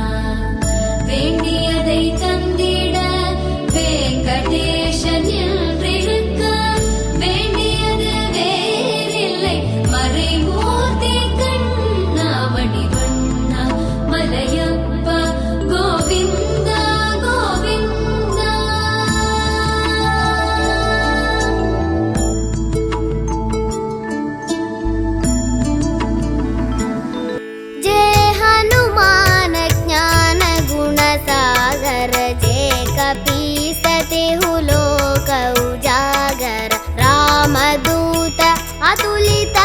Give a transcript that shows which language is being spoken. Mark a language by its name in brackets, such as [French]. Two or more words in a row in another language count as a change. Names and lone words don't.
[Tamil] வேண்டியதை தந்திட வெங்கடேசன் என்றிருக்க, வேண்டியது வேறில்லை மறைமூர்த்தி கண்ணா, வடிவண்ணா மலையப்பா கோவிந்தா கோவிந்தா. [Awadhi] जय हनुमान ज्ञान गुण सागर, जय कपीसते लोक उजागर, रामदूत अतुलित